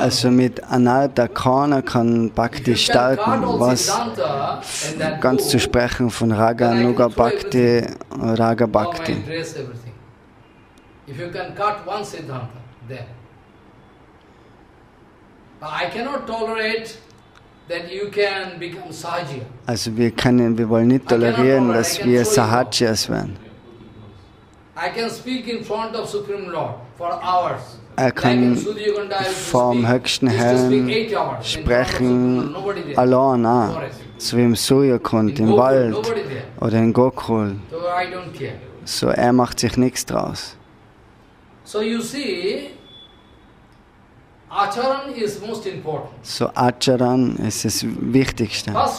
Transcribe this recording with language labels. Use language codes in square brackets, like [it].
[de] Also mit Anartha keiner kann Bhakti starten, was ganz zu sprechen von Raganuga Bhakti, Raga Bhakti. [en] If you can cut one Siddhanta there. But I cannot tolerate that you can become Sahajya. [de] Also wir wollen nicht tolerieren, dass wir Sahajyas werden. [en] I can speak in front of Supreme Lord for hours. [de] Er kann vor dem höchsten Herrn sprechen, allein auch, so wie im Suryakund, im Wald oder in Gokul. So er macht sich nichts draus. [en] So you see, Acharan is most important. [de] So Acharan ist das Wichtigste.